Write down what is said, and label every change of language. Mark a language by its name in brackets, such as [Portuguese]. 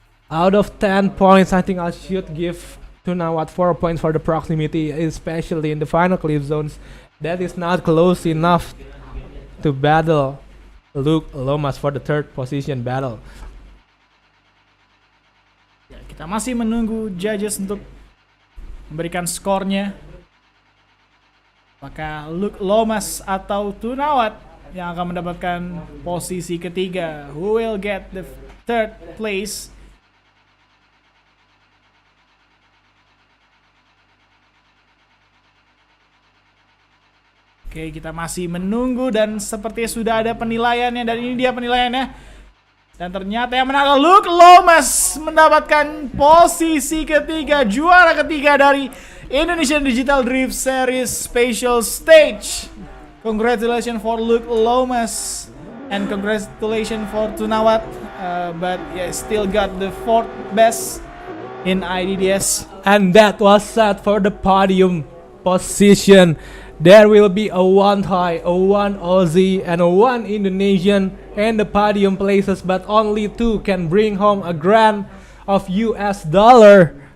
[English] Out of 10 points, I think I should give Tunawat 4 points for the proximity, especially in the final cliff zones. That is not close enough to battle Luke Lomas for the third position battle. [Indonesian] Ya, kita masih menunggu judges untuk memberikan skornya. Apakah Luke Lomas atau Tunawat yang akan mendapatkan posisi ketiga? [English] Who will get the third place? [Indonesian] Oke, kita masih menunggu dan sepertinya sudah ada penilaiannya, dan ini dia penilaiannya. Dan ternyata yang menang adalah Luke Lomas mendapatkan posisi ketiga, juara ketiga dari Indonesian Digital Drift Series Special Stage. [English] Congratulations for Luke Lomas and congratulations for Tunawat, but yeah, still got the fourth best in IDDS. And that was set for the podium position. There will be a 1 Thai, a 1 Aussie, and a 1 Indonesian in the podium places, but only 2 can bring home a grand of US dollar.